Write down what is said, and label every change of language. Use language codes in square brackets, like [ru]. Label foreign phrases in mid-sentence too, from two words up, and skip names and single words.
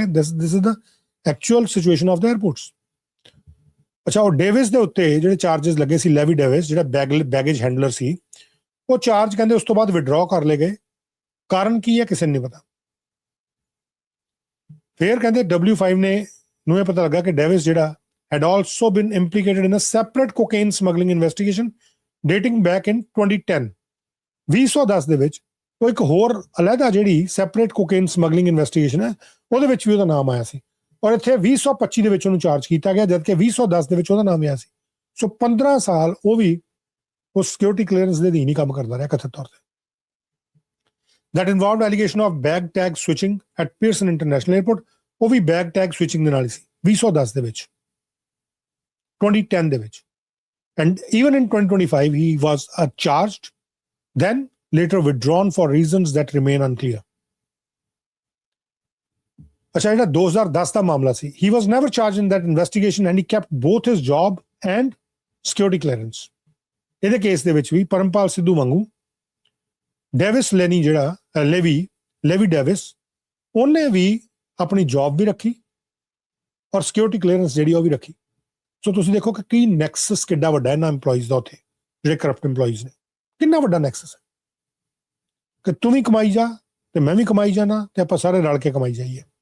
[en] This is the actual situation of the airports. [pa] ਅੱਛਾ, ਉਹ ਡੇਵਿਸ ਦੇ ਉੱਤੇ ਜਿਹੜੇ ਚਾਰजेस ਲੱਗੇ ਸੀ, ਲੈਵੀ ਡੇਵਿਸ ਜਿਹੜਾ [en] baggage handler [pa] ਸੀ, ਉਹ ਚਾਰਜ ਕਹਿੰਦੇ ਉਸ ਤੋਂ ਬਾਅਦ ਵਿਡਰਾਅ ਕਰ ਲਏ ਗਏ। ਕਾਰਨ ਕੀ ਹੈ ਕਿਸੇ ਨੂੰ ਨਹੀਂ ਪਤਾ। ਫਿਰ ਕਹਿੰਦੇ W5 ਨੂੰ ਇਹ ਪਤਾ ਲੱਗਾ ਕਿ ਡੇਵਿਸ ਜਿਹੜਾ [en] had also been implicated in a separate cocaine smuggling investigation dating back in 2010। [pa] 2010 ਦੇ ਵਿੱਚ ਉਹ ਇੱਕ ਹੋਰ ਅਲੱਗਾ ਜਿਹੜੀ [en] separate cocaine smuggling investigation [pa] ਹੈ ਉਹਦੇ ਵਿੱਚ ਵੀ ਉਹਦਾ ਨਾਮ ਆਇਆ ਸੀ, ਔਰ ਇੱਥੇ 2025 ਦੇ ਵਿੱਚ ਉਹਨੂੰ ਚਾਰਜ ਕੀਤਾ ਗਿਆ, ਜਦਕਿ 2010 ਦੇ ਵਿੱਚ ਉਹਦਾ ਨਾਮ ਆਇਆ ਸੀ। ਸੋ 15 ਸਾਲ ਉਹ ਵੀ ਉਸ [en] security clearance [pa] ਦੇ ਅਧੀਨ ਹੀ ਕੰਮ ਕਰਦਾ ਰਿਹਾ ਕਥਿਤ ਤੌਰ ਤੇ। [en] that involved allegation of bag tag switching at Pearson International Airport। [pa] ਉਹ ਵੀ [en] bag tag switching [pa] ਦੇ ਨਾਲ ਹੀ ਸੀ 2010 ਦੇ ਵਿੱਚ, 2010 ਦੇ ਵਿੱਚ। [en] and even in 2025 he was charged, then later withdrawn for reasons that remain unclear। [pa] ਅੱਛਾ, ਜਿਹੜਾ 2010 ਦਾ ਮਾਮਲਾ ਸੀ, [en] he was never charged in that investigation and he kept both his job and security clearance। [pa] ਇਹਦੇ ਕੇਸ ਦੇ ਵਿੱਚ ਵੀ ਪਰਮਪਾਲ ਸਿੱਧੂ ਵਾਂਗੂ ਡੇਵਿਸ ਲੈਨੀ ਜਿਹੜਾ ਲੈਵੀ ਡੇਵਿਸ, ਉਹਨੇ ਵੀ ਆਪਣੀ ਜੌਬ ਵੀ ਰੱਖੀ ਔਰ [en] security clearance [pa] ਜਿਹੜੀ ਉਹ ਵੀ ਰੱਖੀ। ਸੋ ਤੁਸੀਂ ਦੇਖੋ ਕਿ ਕੀ ਨੈਕਸਸ ਕਿੱਡਾ ਵੱਡਾ ਇਹਨਾਂ EMPLOYEES ਦਾ ਉੱਥੇ, ਜਿਹੜੇ [en] corrupt employees [pa] ਨੇ, ਕਿੰਨਾ ਵੱਡਾ ਨੈਕਸਸ ਹੈ ਕਿ ਤੂੰ ਵੀ ਕਮਾਈ ਜਾ ਤੇ ਮੈਂ ਵੀ ਕਮਾਈ ਜਾਣਾ ਤੇ ਆਪਾਂ ਸਾਰੇ ਰਲ ਕੇ ਕਮਾਈ ਜਾਈਏ।